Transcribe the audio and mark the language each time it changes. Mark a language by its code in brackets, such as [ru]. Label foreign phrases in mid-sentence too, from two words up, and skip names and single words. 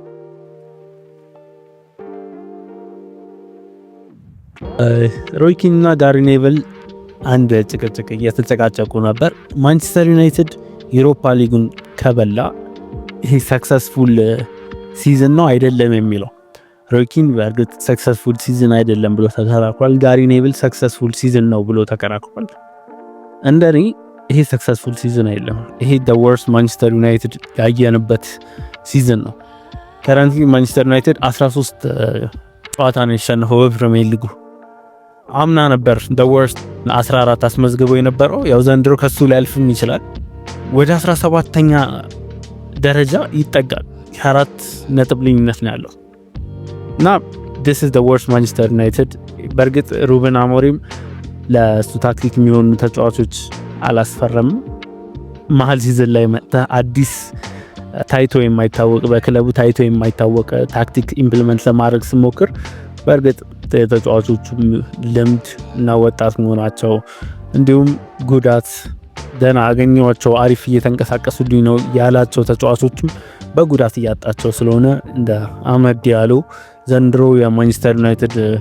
[am] ሮይ ኪን እና ጋሪ ኔቭል አንድ ጭቅጭቅ እየተጨቃጨቁ ነበር። ማንቸስተር ዩናይትድ ዩሮፓ ሊጉን ከበላ ይሄ [en] successful season [am] ነው አይደለም የሚለው ሮይ ኪን በእርግጥ [en] successful season [am] አይደለም ብሎ ተከራክሯል። ጋሪ ኔቭል [en] successful season [am] ነው ብሎ ተከራክሯል። እንደኔ ይሄ [en] successful season [am] አይደለም። ይሄ [en] the worst [am] ማንቸስተር ዩናይትድ ያየንበት ሲዝን ነው። ከረንትሊ ማንቸስተር ዩናይትድ 13 ጨዋታ ነው ያሸነፈው በፕሪሚየር ሊጉ። አምና ነበር [en] the worst [am] 14 አስመዝግቦ የነበረው። ያው ዘንድሮ ከሱ ላይ አልፍም ይችላል። ወደ 17ኛ ደረጃ ይጠጋል። 4 ነጥብ ልዩነት ነው ያለው እና [en] this is the worst [am] ማንቸስተር ዩናይትድ። በእርግጥ ሩበን አሞሪም ለሱ ታክቲክ የሚሆኑ ተጫዋቾች አላስፈረምም። መሀል ሲዝን ላይ መጣ አዲስ ታይቶ የማይታወቅ በክለቡ ታይቶ የማይታወቅ [en] tactic implement [am] ለማድረግ ሲሞክር በእርግጥ ተጫዋቾቹ ልምድ እና ወጣት መሆናቸው እንዲሁም ጉዳት ደና አገኘዋቸው አሪፍ እየተንቀሳቀሱልኝ ነው ያላቸው ተጫዋቾችም በጉዳት እያጣቸው ስለሆነ እንደ አህመድ ዲያሎ ዘንድሮ የማንቸስተር ዩናይትድ